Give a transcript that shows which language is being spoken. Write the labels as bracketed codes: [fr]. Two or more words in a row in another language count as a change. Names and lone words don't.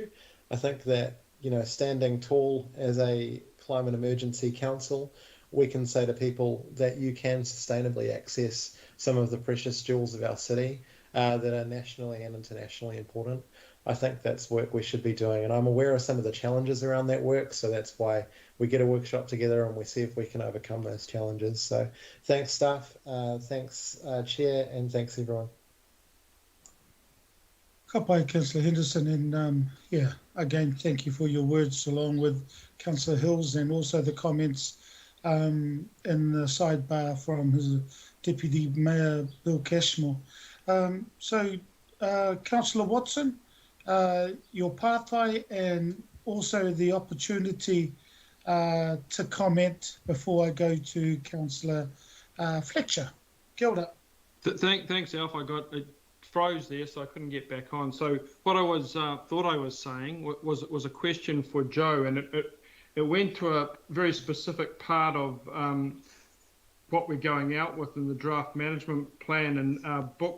[en] I think that, standing tall as a climate emergency council, we can say to people that you can sustainably access some of the precious jewels of our city that are nationally and internationally important. I think that's work we should be doing. And I'm aware of some of the challenges around that work, so that's why we get a workshop together and we see if we can overcome those challenges. So thanks, staff, thanks, Chair, and thanks, everyone. [mi] Ka pai, [en] Councillor Henderson, and yeah, again, thank you for your words, along with Councillor Hills, and also the comments in the sidebar from his Deputy Mayor Bill Cashmore. So, Councillor Watson, your pathway and also the opportunity to comment before I go to Councillor Fletcher. [mi] Kia ora. [en] Thanks, Alf. It froze there, so I couldn't get back on. So what I was thought I was saying was a question for Joe, and it went to a very specific part of what we're going out with in the draft management plan and